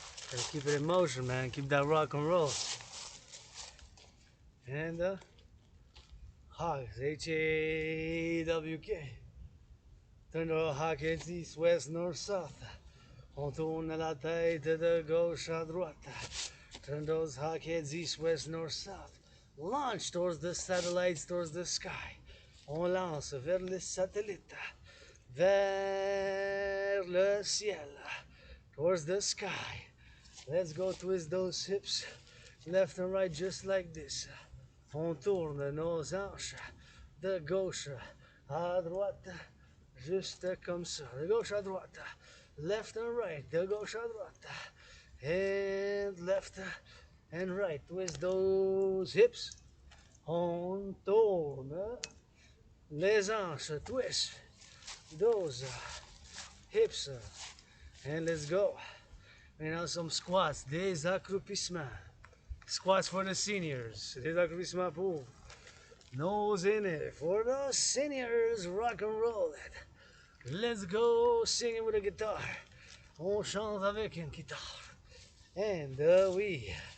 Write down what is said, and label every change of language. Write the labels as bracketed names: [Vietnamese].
[English] Gotta keep it in motion, man. Keep that rock and roll. And hogs, H-A-W-K. Turn the hog heads east, west, north, south. [French] On tourne la tête de gauche à droite. [English] Turn those hog heads east, west, north, south. Launch towards the satellites, towards the sky. [French] On lance vers les satellites. Vers le ciel. [English] Towards the sky. Let's go twist those hips left and right just like this. [French] On tourne nos hanches de gauche à droite, juste comme ça. De gauche à droite. [English] Left and right, [French] de gauche à droite. [English] And left and right. Twist those hips. [French] On tourne les hanches. [English] Twist those hips. And let's go. And now some squats, [French] des accroupissements. [English] Squats for the seniors, [French] des accroupissements pour nos aînés. [English] For the seniors, rock and roll it. Let's go singing with a guitar. [French] On chante avec une guitare. [English] And we